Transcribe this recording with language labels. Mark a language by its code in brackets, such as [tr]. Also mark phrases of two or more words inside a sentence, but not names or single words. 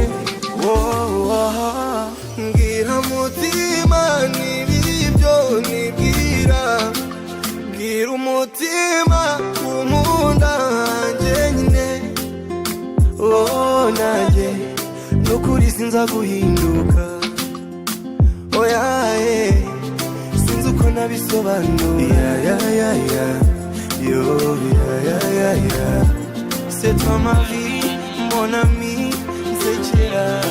[rw] mbwira mutima n'ibibyo nibwira bwira umutima kunkunda hanjye nyine oh nanjye nukuri sinza guhinduka oya sinzi uko nabisobanura ya yo ya [fr] c'est toi ma vie mon ami [rw] nsekera